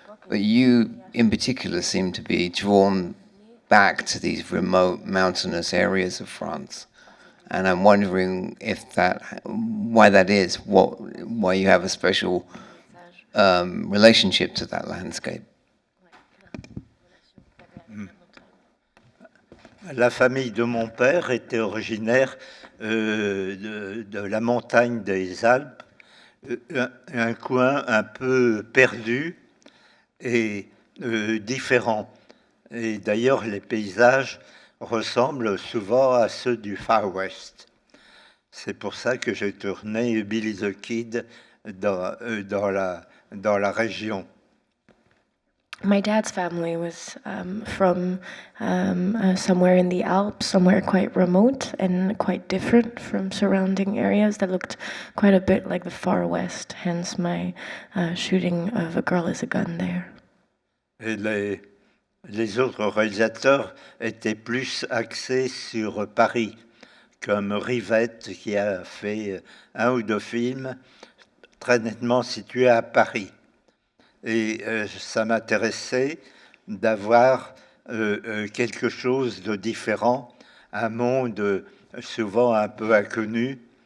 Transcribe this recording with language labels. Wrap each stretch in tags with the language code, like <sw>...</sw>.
<en>But you, in particular, seem to be drawn back to these remote mountainous areas of France. And I'm wondering why that is, why you have a special relationship to that landscape.</en> <fr>La famille de mon père était originaire de la montagne des Alpes, un coin un peu perdu et différent. Et d'ailleurs, les paysages ressemblent souvent à ceux du Far West. C'est pour ça que j'ai tourné Billy the Kid dans la région.</fr> <en>My dad's family was from somewhere in the Alps, somewhere quite remote and quite different from surrounding areas that looked quite a bit like the Far West, hence my shooting of A Girl is a Gun there.</en> <fr>Et les autres réalisateurs étaient plus axés sur Paris, comme Rivette, qui a fait un ou deux films très nettement situés à Paris. Et ça m'intéressait d'avoir quelque chose de différent, un monde souvent un peu inconnu.</fr>